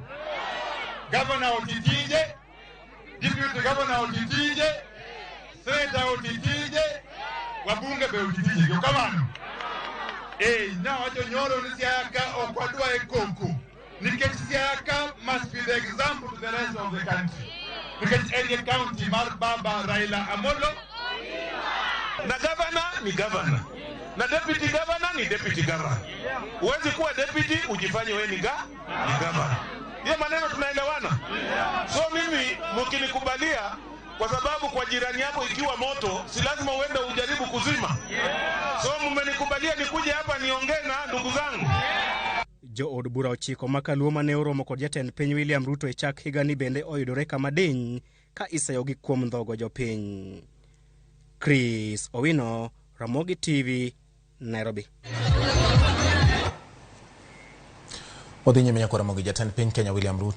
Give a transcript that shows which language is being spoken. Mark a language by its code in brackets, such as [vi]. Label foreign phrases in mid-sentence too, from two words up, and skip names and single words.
[luo] Gavana otitije, deputy governor otitije, senator otitije, wabunge be otitije kamano. Nawacho nyoro ni Siaya ka ok wadwa e koko. Nikech Siaya ka [en] must be the example to the rest of the country. Because area county [luo] mar baba Raila Amolo. [sw] Na governor ni governor. Na deputy governor ni deputy governor. Uwezi kuwa deputy ujifanye wewe ni governor. Hiyo maneno tunaelewana? So mimi mkinikubalia, kwa sababu kwa jirani yako ikiwa moto, si lazima uende ujaribu kuzima. So mmenikubalia nikuje hapa niongee na ndugu zangu. [luo] Jo od bura ochiko makaluo mane oromo kod jatend piny William Ruto e chak higani bende oyudore kama diny ka iseyogi kuom dhogo jopiny. Chris Owino, Ramogi TV, Nairobi. Wadhi nyime nyako Ramogi. Jatend piny Kenya William Ruto